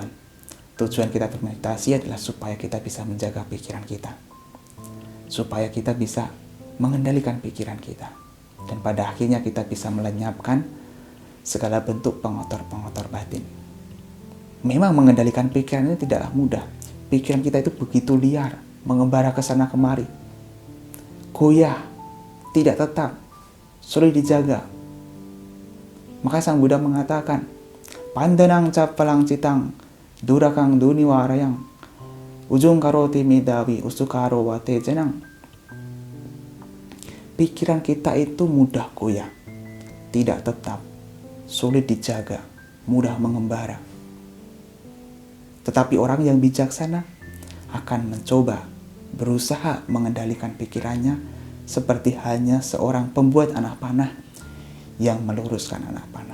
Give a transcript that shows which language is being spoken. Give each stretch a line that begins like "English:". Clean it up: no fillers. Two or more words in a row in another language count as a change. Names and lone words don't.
Indonesian: Tujuan kita bermeditasi adalah supaya kita bisa menjaga pikiran kita, supaya kita bisa mengendalikan pikiran kita, dan pada akhirnya kita bisa melenyapkan segala bentuk pengotor-pengotor batin. Memang mengendalikan pikiran ini tidaklah mudah. Pikiran kita itu begitu liar, mengembara ke sana kemari, goyah, tidak tetap, sulit dijaga. Maka Sang Buddha mengatakan,
Pali: Pandanang capalang citang, durakang duni warayang, ujung karoti midawi usukaro wate jenang.
Indonesian: Pikiran kita itu mudah goyah, tidak tetap, sulit dijaga, mudah mengembara. Tetapi orang yang bijaksana akan mencoba berusaha mengendalikan pikirannya seperti halnya seorang pembuat anak panah yang meluruskan anak panah.